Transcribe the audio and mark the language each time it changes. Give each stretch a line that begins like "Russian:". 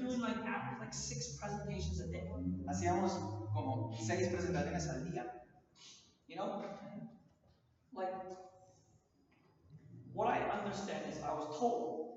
English: doing like average like 6 presentations a day.
Spanish: Hacíamos como 6 presentaciones al día.
English: You know? Like what I understand is I was told